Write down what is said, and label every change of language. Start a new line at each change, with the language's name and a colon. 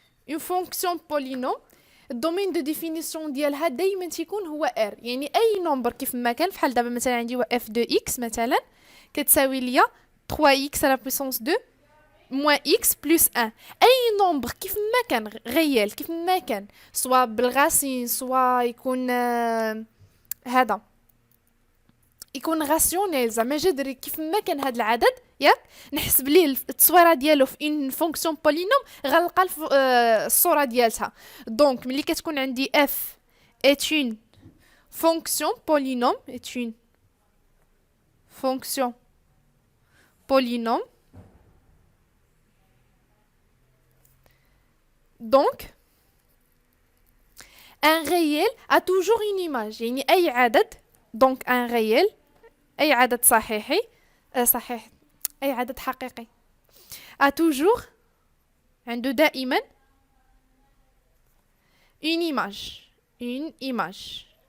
French: une fonction polynôme
Arabic: الدومين دو ديفينيسيون ديالها دائما تيكون هو r، يعني اي نمبر كيف ما كان. بحال دابا مثلا عندي
French: f de x مثلا كتساوي ليا 3x à la puissance 2 moins x plus 1.
Arabic: اي نمبر كيف ما كان غيال كيف ما كان، سواء بالغاسين سواء يكون هذا يكون غاسيونيل زعما جذري، كيف ما كان هذا العدد ياك نحسب ليه التصويره ديالو في ان فونكسيون بولينوم غنلقى الصوره ديالتها. دونك ملي كتكون عندي
French: f est une fonction polynôme est une fonction polynôme donc un réel a toujours une image،
Arabic: يعني اي عدد دونك ان réel اي عدد صحيحي صحيح اي عدد حقيقي
French: a toujours عنده دائما une image